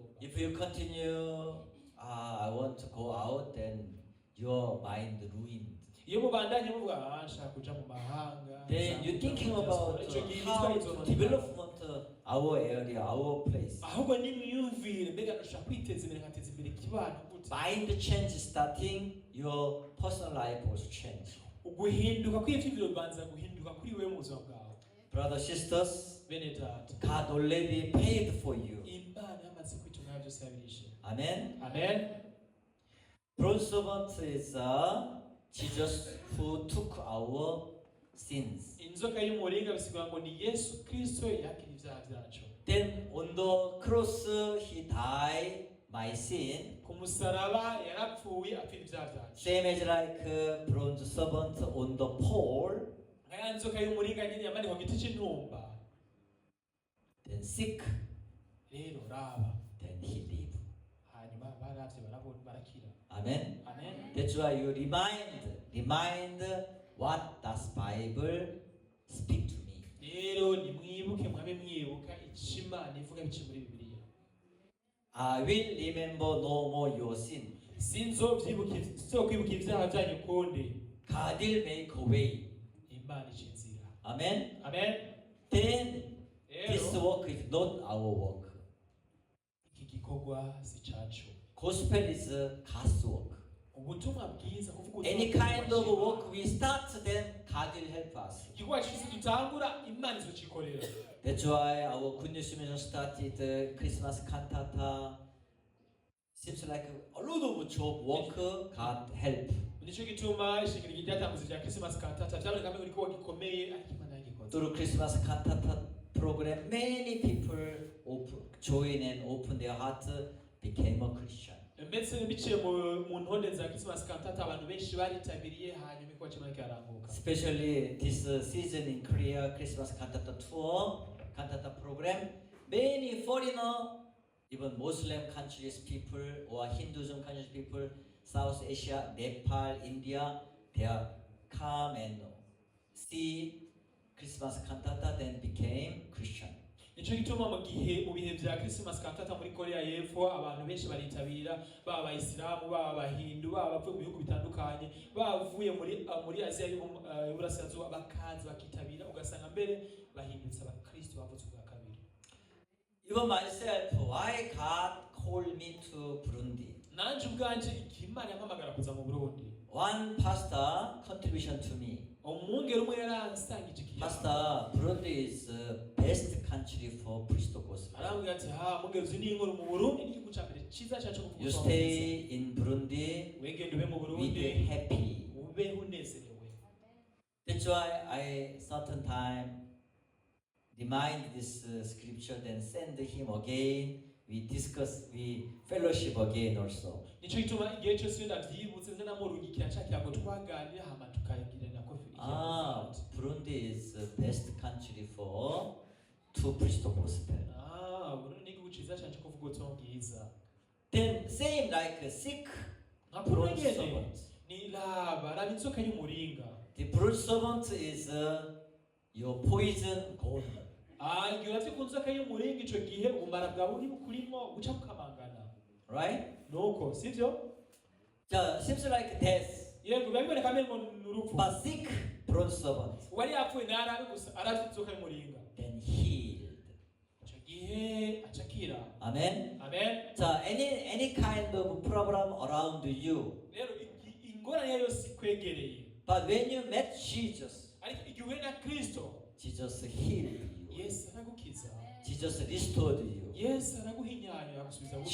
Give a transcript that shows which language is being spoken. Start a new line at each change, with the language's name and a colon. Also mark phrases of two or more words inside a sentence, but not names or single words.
English: If you continue, I want to go out, then your mind ruined.
Rundi: Iyo mubandanye muvuga nshaka kuja mu mahanga.
English: Then you're thinking about how to development our area, our place.
Rundi: Ahubwo ni myumvire mbega nshaka kwiteza imbere nkateza imbere kibano gute.
English: Mind change starting, your personal life also change.
Rundi: Uguhinduka kw'ivyo bibanza guhinduka kuri wewe mu buzima bwawe.
English: Brothers, sisters,
Rundi: Bene data.
English: God already paid for you.
Rundi: Imana yamaze kwitunga byose yabirishe.
English: Amen.
Rundi: Amen.
English: Bronze servant is Jesus who took our sins.
Rundi: Inzoka y'umuringa bisigura ngo ni Yesu Kristo yakira ibyaha byacu.
English: Then on the cross he died my sin.
Rundi: Ku musaraba yarapfuye apfira ibyaha byacu.
English: Same as like bronze servant on the pole.
Rundi: Nkaya nzoka y'umuringa nyine yamanikwa ku giti cy'intumba.
English: Then sick.
Rundi: Rero raba.
English: Then he lived.
Rundi: Hanyuma baravye barabona barakira.
English: Amen.
Rundi: Amen.
English: That's why you remind what does Bible speak to me.
Rundi: Rero nimwibuke mwabe mwibuka Imana ivuga bici muri Bibiliya.
English: I will remember no more your sin.
Rundi: Sinzokwibuka ibyaha byanyu ukundi.
English: God will make a way.
Rundi: Imana ica inzira.
English: Amen.
Rundi: Amen.
English: Then this work is not our work.
Rundi: Iki gikorwa si cacu.
English: Gospel is God's work.
Rundi: Ubutumwa bwiza kuvuga
English: Any kind of work we start, then God will help us.
Rundi: igikorwa cyose dutangura Imana izokikorera.
English: That's why our Good News Mission started Christmas cantata. Seems like a lot of job work, God help.
Rundi: Nico gituma ishingiro ryatanguze rya Christmas cantata byaboneka ko igikorwa gikomeye ariko Imana yagikoze.
English: Through Christmas cantata program, many people join and open their heart, became a Christian.
Rundi: Mbese biciye mu ntonde za Christmas cantata abantu benshi baritabiriye hanyuma igikorwa cy'Imana kiraranguka.
English: Especially this season in Korea, Christmas cantata tour, cantata program, many foreigner, even Muslim countries people or Hinduism countries people, South Asia, Nepal, India, they are come and see Christmas cantata, then became Christian.
Rundi: Nico gituma mu bihe bya Christmas cantata muri Korea y'Epfo abantu benshi baritabira baba abayisilamu baba abahindu baba bavuye mu bihugu bitandukanye bavuye muri Aziya y'Uburasirazuba bakaza bakitabira ugasanga mbere bahindutse abakristo bavutse bwa kabiri.
English: Even myself, why God called me to Burundi?
Rundi: Nanje ubwanje Imana yampamagara kuza mu Burundi.
English: one pastor contribution to me.
Rundi: umwungere umwe yaransangije ikiyaga
English: Pastor, Burundi is the best country for priest gospel.
Rundi: arambwira ati mwungere uzi n'inkuru mu Burundi ni igihugu cya mbere cyiza cyacu kuvuga
English: You stay in Burundi
Rundi: wegende ube mu
English: with Burundi the happy.
Rundi: ube unezerewe.
English: That's why I certain time remind this scripture, then send him again. We discuss, we fellowship again also.
Rundi: Nicyo gituma igihe cyose ndabyibutse nze namurungikira cya kirango twaganira hama tukayigirana ko
English: Burundi is the best country for to preach the gospel.
Rundi: Burundi ni igihugu cyiza cyane cyo kuvuga ubutumwa bwiza.
English: Then same like a sick
Rundi: nka
English: bronze Burundi servant.
Rundi: ni raba inzoka y'umuringa.
English: The bronze servant is your poison gold.
Rundi: Igihe uravye ku nzoka y'umuringa ico gihe ubumara bwawe uri bukurimo guca bukamangana.
English: Right?
Rundi: Nuko sivyo?
English: Seems like death.
Rundi: Yego biba biboneka mbere mu urupfu.
English: But sick bronze servant.
Rundi: Wari yapfuye ntarabe gusa aravye inzoka y'umuringa.
English: Then healed.
Rundi: Ico gihe acakira.
English: Amen.
Rundi: Amen.
English: So any kind of problem around you.
Rundi: Rero ingorane yose ikwegereye.
English: But when you met Jesus,
Rundi: Ariko igihe uhuye na Kristo,
English: Jesus healed you.
Rundi: Yesu aragukiza.
English: Jesus restored you.
Rundi: Yesu araguhinyanya agusubiza gutya.